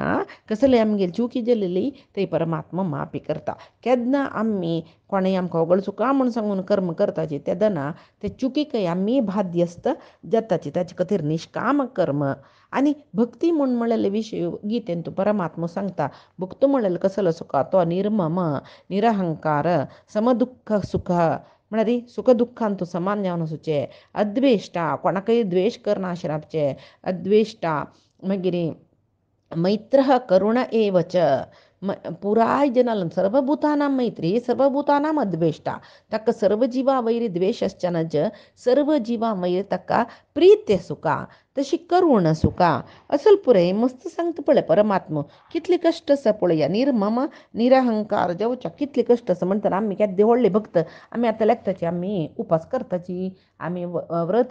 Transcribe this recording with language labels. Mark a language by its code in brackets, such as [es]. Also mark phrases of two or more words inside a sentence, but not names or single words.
[kok] कसले आमगेली चुकी जाल्लेली ते परमात्मा माफी करता केन्ना आमी कोणें आमकां होगळ चुका म्हूण सांगून कर्म करताची तेदना ते चुकीकय आमी बाध्यस्त जाताची ताचे खातीर निश्काम कर्म आनी भक्ती म्हूण म्हणलेले विशय गीतेन तूं परमात्मा सांगता भक्त म्हणलेलो कसलो सुका तो निर्मम निरहंकार समदुख्ख सुख म्हळ्यार सुख दुख्खान तूं समान जावन आसूचे अद्वेश्टा कोणाकय द्वेश करना अशें रावचें अद्वेश्टा मागीर [sa] मैत्रः करुण एवच [kok] पुराय जनाल [sa] सर्वभूतानां मैत्री सर्वभूतानां अद्वेष्टा [kok] ताका सर्व जिवा वैर द्वेशश्च नज सर्व जिवा वैर ताका प्रीत्य सुका तशी करुण सुका असल पुरे मस्त सांगता पळय परमात्मा कितले कश्ट आसा पळया निर्मम निरहंकार जावच्या कितले कश्ट आसा म्हणटा आमी केद्दे व्हडले भक्त आमी आतां लेखताची आमी उपास करताची आमी व्रत